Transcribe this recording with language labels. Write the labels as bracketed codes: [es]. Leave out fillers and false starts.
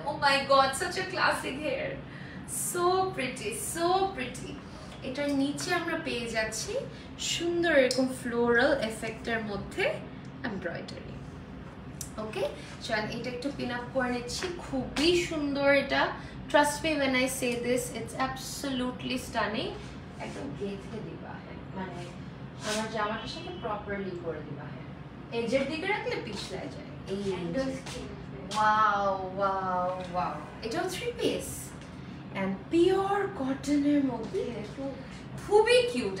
[en] Oh my god, such a classic hair, so pretty, so pretty. [bn] এটার নিচে আমরা পেয়ে যাচ্ছি সুন্দর এরকম ফ্লোরাল এফেক্টের মধ্যে এমব্রয়ডারি। ওকে, চল এটা একটু পিন আপ করে নিচ্ছি, খুবই সুন্দর এটা। [en] Trust me when I say this, it's absolutely stunning. [bn] একদম গেঁথে দিবা, হ্যাঁ, মানে আমার জামাটার সাথে প্রপারলি করে দিবা, হ্যাঁ, এজের দিকে রাখলে পিছলা যায়। এই ওয়াও ওয়াও ওয়াও, এটাও 3 পিস এন্ড পিওর কটনের মধ্যে, খুবই কিউট।